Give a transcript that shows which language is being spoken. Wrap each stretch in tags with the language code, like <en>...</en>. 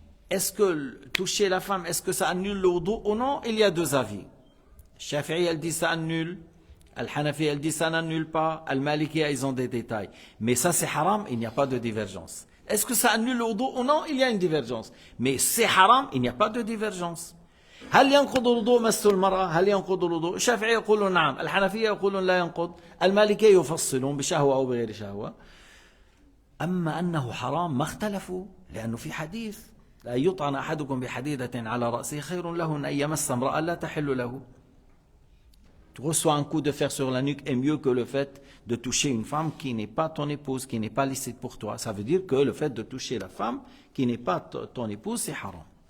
<fr>Est-ce que toucher la femme, est-ce que ça annule le wudu ou non? Il y a deux avis. Shafi'i, elle dit ça annule. Al-Hanafi, elle dit ça n'annule pas. Al-Maliki, ils ont des détails. Mais ça c'est haram, il n'y a pas de divergence. Est-ce que ça annule le wudu ou non? Il y a une divergence. Mais c'est haram, il n'y a pas de divergence.</fr> <ar>هل ينقض الوضوء مس المرأة؟ هل ينقض الوضوء؟ الشافعية يقولون نعم، الحنفية يقولون لا ينقض، المالكية يفصلون بشهوة أو بغير شهوة. أما أنه حرام ما اختلفوا، لأنه في حديث لا يطعن أحدكم بحديدة على رأسه خير له من أن يمس امرأة لا تحل له.</ar> <fr>Tu reçois un coup de fer sur la nuque est mieux que le fait de toucher une femme qui n'est pas ton épouse, qui n'est pas licite pour toi. Ça veut dire que le fait de toucher la femme qui n'est pas ton épouse, c'est haram.</fr>